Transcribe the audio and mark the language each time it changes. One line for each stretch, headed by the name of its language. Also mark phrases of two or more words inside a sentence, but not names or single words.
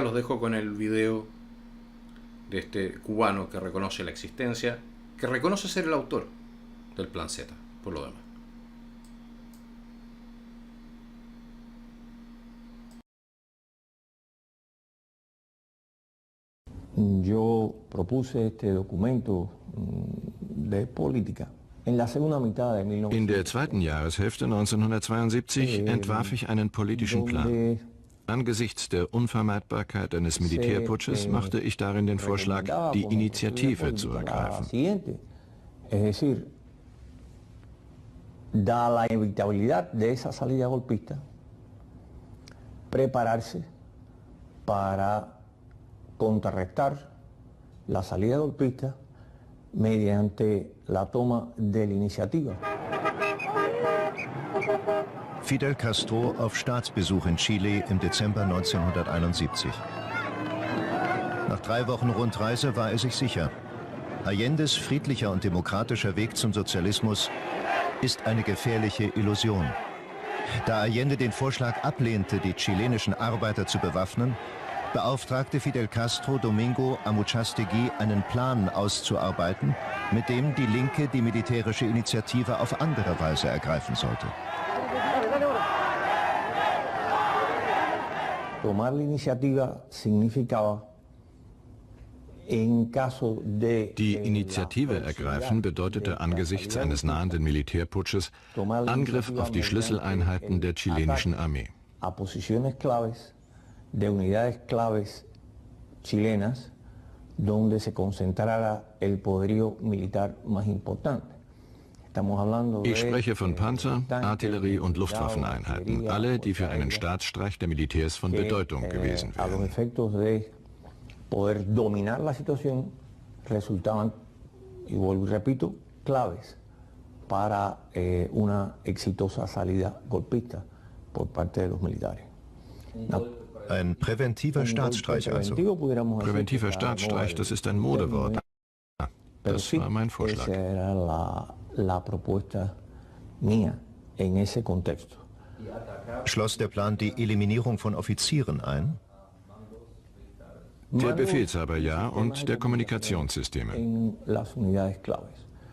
Spanish: Los dejo con el video de este cubano que reconoce la existencia, que reconoce ser el autor del Plan Z, por lo demás. Yo propuse este documento de política en la segunda mitad de 1900.
German: In der zweiten Jahreshälfte 1972 entwarf ich einen politischen Plan. Angesichts der Unvermeidbarkeit eines Militärputsches machte ich darin den Vorschlag, die Initiative zu ergreifen.
Spanish: Es decir, dada la inevitabilidad de esa salida golpista, prepararse para contrarrestar la salida golpista mediante la toma de la iniciativa.
German: Fidel Castro auf Staatsbesuch in Chile im Dezember 1971. Nach 3 Wochen Rundreise war er sich sicher: Allendes friedlicher und demokratischer Weg zum Sozialismus ist eine gefährliche Illusion. Da Allende den Vorschlag ablehnte, die chilenischen Arbeiter zu bewaffnen, beauftragte Fidel Castro Domingo Amuchastegui, einen Plan auszuarbeiten, mit dem die Linke die militärische Initiative auf andere Weise ergreifen sollte.
Spanish: Tomar la iniciativa significaba, en caso de
German: Die Initiative ergreifen bedeutete angesichts eines nahenden Militärputsches Angriff auf die Schlüsseleinheiten der chilenischen Armee.
Spanish: A posiciones claves de unidades claves chilenas donde se concentrara el poderío militar más importante.
German: Ich spreche von Panzer, Artillerie und Luftwaffeneinheiten, alle, die für einen Staatsstreich der Militärs von Bedeutung gewesen
Spanish: A los
German: wären.
Spanish: efectos de poder dominar la situación resultaban, y vuelvo y repito, claves para una exitosa salida golpista por parte de los militares.
German: Ein präventiver Staatsstreich also. Präventiver Staatsstreich, das ist ein Modewort. Das war mein Vorschlag.
Spanish: Esa era la propuesta mía en ese contexto.
German: Schloss der Plan die Eliminierung von Offizieren ein? Der Befehlshaber ja und der Kommunikationssysteme.
Spanish: En las unidades claves.